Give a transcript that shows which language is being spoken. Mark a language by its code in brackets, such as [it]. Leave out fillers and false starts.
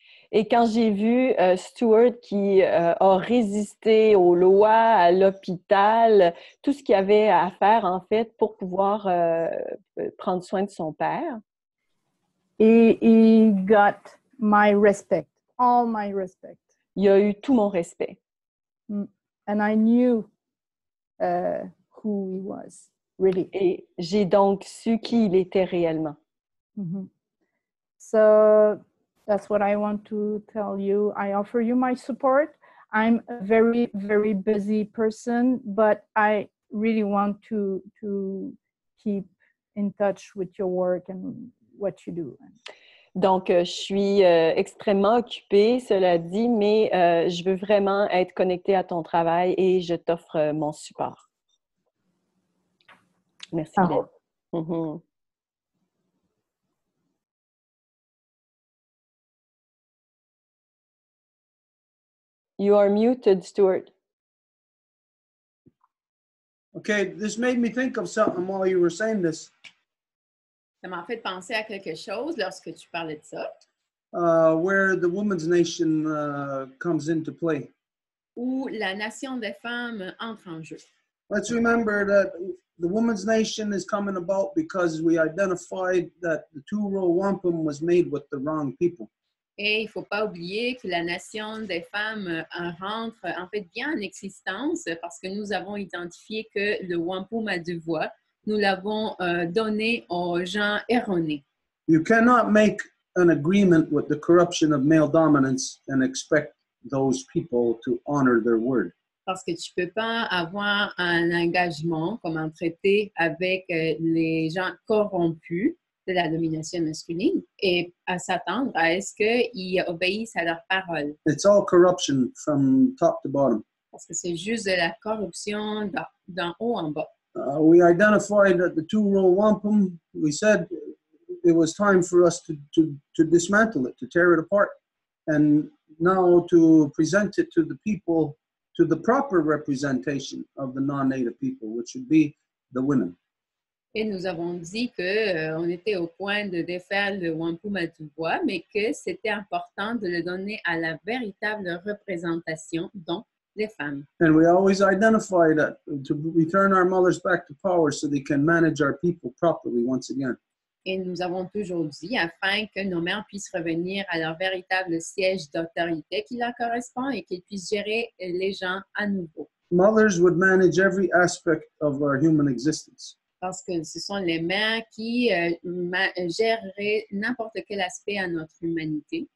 [fr] Et quand j'ai vu Stuart qui a résisté aux lois, à l'hôpital, tout ce qu'il y avait à faire en fait pour pouvoir prendre soin de son père, [en] he got my respect, all my respect. [fr] Il a eu tout mon respect. [en] And I knew who he was, really. [fr] Et j'ai donc su qui il était réellement. Mm-hmm. [en] So that's what I want to tell you. I offer you my support. I'm a very, very busy person, but I really want to keep in touch with your work and what you do. [fr] Donc, je suis extrêmement occupée, cela dit, mais je veux vraiment être connectée à ton travail et je t'offre mon support. Merci, Glenn. Mm-hmm. [en] You are muted, Stuart. Okay, this made me think of something while you were saying this. [fr] Ça m'a fait penser à quelque chose lorsque tu parlais de ça. [en] Where the women's nation comes into play. [fr] Où la nation des femmes entre en jeu. [en] Let's remember that the women's nation is coming about because we identified that the two-row wampum was made with the wrong people. [fr] Et il ne faut pas oublier que la nation des femmes rentre en fait bien en existence parce que nous avons identifié que le wampum à deux voix, nous l'avons donné aux gens erronés. [en] You cannot make an agreement with the corruption of male dominance and expect those people to honor their word. [fr] Parce que tu ne peux pas avoir un engagement comme un traité avec les gens corrompus de la domination masculine et à s'attendre à ce qu'ils obéissent à leurs paroles. [en] It's all corruption from top to bottom. [fr] Parce que c'est juste de la corruption d'en haut en bas. [en] We identified that the two-row wampum, we said it was time for us to dismantle it, to tear it apart, and now to present it to the people, to the proper representation of the non-native people, which would be the women. [fr] Et nous avons dit que on était au point de défaire le wampum à tout bois, mais que c'était important de le donner à la véritable représentation, donc les femmes. [en] And we always identify that to return our mothers back to power so they can manage our people properly once again. [fr] Et nous avons toujours dit, afin que nos mères puissent revenir à leur véritable siège d'autorité qui leur correspond et qu'ils puissent gérer les gens à nouveau. [en] Mothers would manage every aspect of our human existence. [fr] Parce que ce sont les mères qui géreraient n'importe quel aspect à notre humanité.